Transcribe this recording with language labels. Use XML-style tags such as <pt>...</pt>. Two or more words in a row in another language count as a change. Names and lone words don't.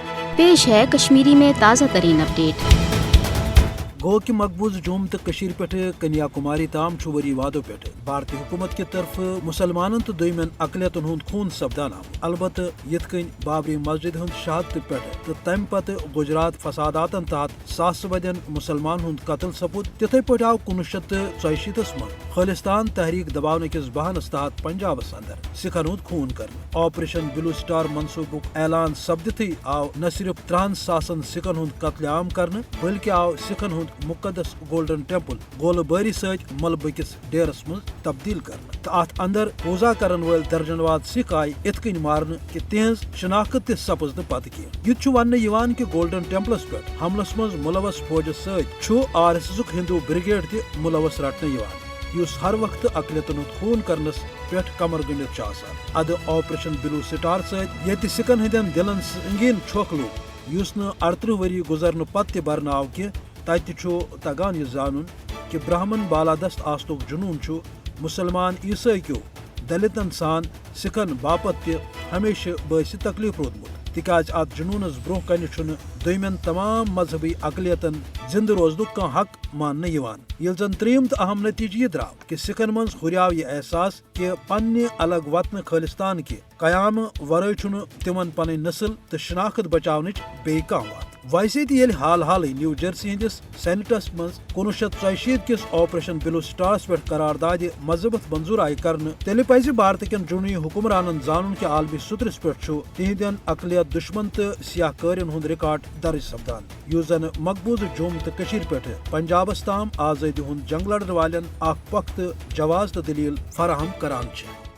<ur>پیش ہے کشمیری میں تازہ ترین اپڈیٹ۔</ur> <ks>گو کہ مقبوض جوم تو پہ کنیا کماری تام وری وادو پہ بھارتی حکومت کی طرف مسلمان تو دویمن اقلیتن ہند خون سپدان آمت، البتہ یت کن بابری مسجد ہند شہادت پہ تو تمہ پتہ گجرات فساداتن تحت ساس بدین مسلمان ہند قتل سپود، تتھے پہ آو 1984 من خالستان تحریک دباؤ کس بہانس تحت پنجابس اندر سکھن ہند خون کر آپریشن بلو سٹار منصوبک اعلان سپدتھی آو نہ صرف 30 ساسن سکھن ہند قتل عام کرنے بلکہ آو سکھن ہند مقدس گولڈن ٹیمپل گولہ باری ست ملبہ کس ڈیرس من تبدیل کرنے تو ات اندر پوزا کرن ول درجن واد سکھ آئی ات کن مارنے کہ تہذ شناخت تہ سپز نہ پتہ کی ون کہ گولڈن ٹیمپلس پہ حملس من ملوث فوجس ست RSS ہندو بریگیڈ تہ ملوث رٹنے اس ہر وقت اقلیتن ہند خون کرنس پہ کمر گنڈت اد آپریشن بلو سٹار ست یت سکھن ہندین دلن سنگین چھوک لوگ اس 38 وری گزرنے پتہ تہ برن آو کہ تتہ تگان یہ زانن کہ برہمن بالادست آستک جنون مسلمان عیسائی دلتن سان سکھن باپت تہ ہمیشہ باعث تکلیف رودمت، تکیاز ات جنونس برو کن دویمن تمام مذہبی اقلیتن زندہ روزنک کان حق ماننے یل زن تریم تو اہم نتیجہ یہ درو کہ سکھن من ہریاو یہ احساس کہ پنہ الگ وطن خالستان کہ قیام ورائے تمن پن نسل تو شناخت بچاونچ بیٚیہِ کانٛہہ وتھ۔ ویسے تہ ییٚلہِ حال حالٕے نیو جرسی ہندس سینٹس من 1984 کس آپریشن بلو سٹارس پہ قرارداد مذہبت منظور آئی کرنے تیلہِ پزِ بھارت کین جنوبی حکمرانن زانن کہ عالمی سترس پہ تہندین اقلیت دشمن تو سیاہ کارین ہند ریکارڈ درج سپدان یس زن مقبوض جوم تو پہ پنجابس تام آزادی ہند جنگ لڑن والن اخ پختہ جواز تو دلیل فراہم کران چھ۔</ks>